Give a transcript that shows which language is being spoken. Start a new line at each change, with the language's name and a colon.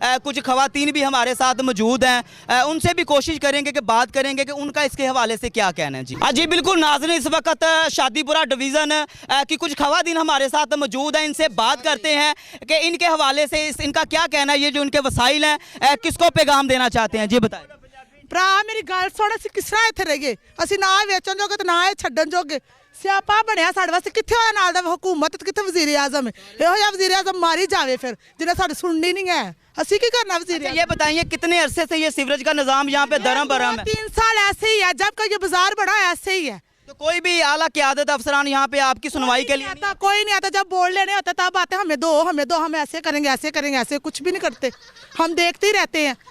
Hindi: कुछ ख़वातीन भी हमारे साथ मौजूद हैं, उनसे भी कोशिश करेंगे कि बात करेंगे कि उनका इसके हवाले से क्या कहना है। जी जी बिल्कुल नाज़रीन, इस वक्त शादीपुरा डिवीज़न की कुछ ख़वातीन हमारे साथ मौजूद हैं, इनसे बात करते हैं कि इनके हवाले से इनका क्या कहना है, ये जो इनके वसाइल हैं किसको पैगाम देना चाहते हैं। जी बताएं।
Punjabi: ਭਰਾ ਮੇਰੀ ਗੱਲ ਸੁਣ, ਅਸੀਂ ਕਿਸ ਤਰ੍ਹਾਂ ਇੱਥੇ ਰਹੀਏ? ਅਸੀਂ ਨਾ ਵੇਚਣ ਜੋਗੇ ਤੇ ਨਾ ਇਹ ਛੱਡਣ ਜੋਗੇ। ਸਿਆਪਾ ਬਣਿਆ ਸਾਡੇ ਵਾਸਤੇ, ਕਿੱਥੇ ਹੋਇਆ ਨਾਲ ਦਾ ਹਕੂਮਤ, ਕਿੱਥੇ ਵਜ਼ੀਰ ਆਜ਼ਮ? ਇਹੋ ਜਿਹਾ ਵਜ਼ੀਰ ਆਜ਼ਮ ਮਾਰੀ ਜਾਵੇ ਫਿਰ, ਜਿਹਨੇ ਸਾਡੀ ਸੁਣਨੀ नहीं है। ਅਸੀਂ ਕੀ करना वजीर?
Hindi: ये बताइए कितने अरसे से ये सीवरेज का निज़ाम यहाँ पे दरम बरम है? 3 साल ऐसे ही है, जब का ये बाजार बड़ा ऐसे ही है। तो कोई भी आला क़यादत अफसरान यहाँ पे आपकी सुनवाई के लिए आता, कोई नहीं आता। जब बोल लेने होता तब आते, हमें दो, हम ऐसे करेंगे ऐसे करेंगे, ऐसे कुछ भी नहीं करते, हम देखते ही रहते हैं।